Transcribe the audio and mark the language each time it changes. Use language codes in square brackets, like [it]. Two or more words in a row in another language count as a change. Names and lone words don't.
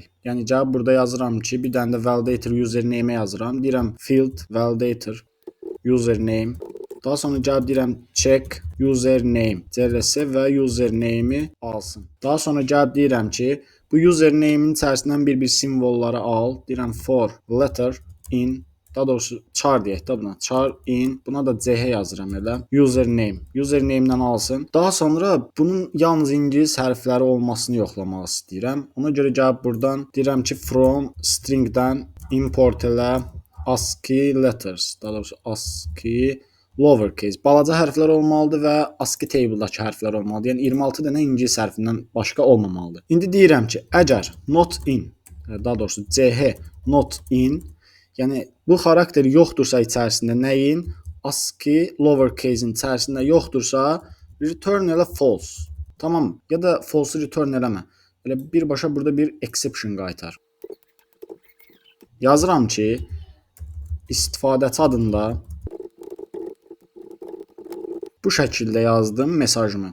[az] Yəni gəlib burada yazıram ki, bir dənə də [en] validator username [az] yazıram. Deyirəm [en] field validator username. [az] Daha sonra gəlib deyirəm [en] check username CRS [az] və username-i alsın. Daha sonra gəlib deyirəm ki, bu username-in içərisindən bir simvolları al. [en] Deyirəm for letter in, [az] daha doğrusu char deyək də buna. [en] Char in, [az] buna da CH yazıram elə. Username. Username-dən alsın. Daha sonra bunun yalnız ingilis hərfləri olmasını yoxlamaq istəyirəm. Ona görə gəlib buradan deyirəm ki, [en] from string- [az] dən import elə [en] ASCII letters. [az] Daha doğrusu [en] ASCII lowercase. [az] Balaca hərflər olmalıdır və [en] ASCII table- [az] dakı hərflər olmalıdır. Yəni 26 dənə ingilis hərfindən başqa olmamalıdır. İndi deyirəm ki, əgər [en] not in, [az] daha doğrusu [en] CH not in, [az] yəni bu xarakter yoxdursa içərisində nəyin? [en] ASCII lowercase- [az] in içərisində yoxdursa, return elə false. Tamam, ya da [en] false return [az] eləmə. Elə birbaşa burada bir exception qaytar. Yazıram ki, istifadəçi adında bu şəkildə yazdım mesajımı.